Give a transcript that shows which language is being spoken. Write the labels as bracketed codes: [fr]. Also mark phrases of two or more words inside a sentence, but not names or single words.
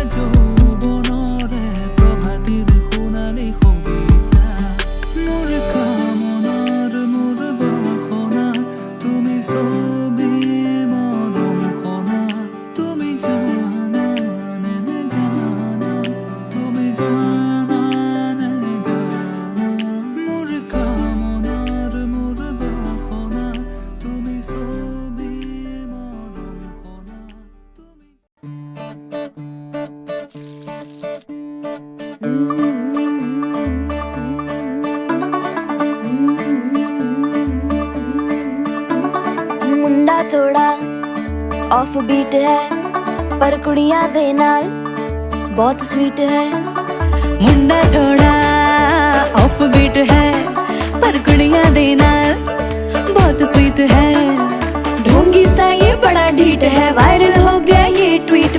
[as] যৌৱনৰে প্ৰভাতিৰ সোণালী কবিতা মোৰ কামনাৰ মোৰ বাসনা তুমি ছবি মৰম খনা তুমি জানা নে নেজানা তুমি জানা নে নেজানা মোৰ কামনাৰ মোৰ বাসনা তুমি ছবি মৰম খনা তুমি [hi] मुंडा थोड़ा [en] off beat [hi] है पर [pa] कुड़ियां दे नाल [hi] बहुत स्वीट है मुंडा थोड़ा [en] off beat [hi] है पर [pa] कुड़ियां दे नाल [hi] बहुत स्वीट है ढोंगी सा ये बड़ा ढीठ है वायरल हो गया ये ट्वीट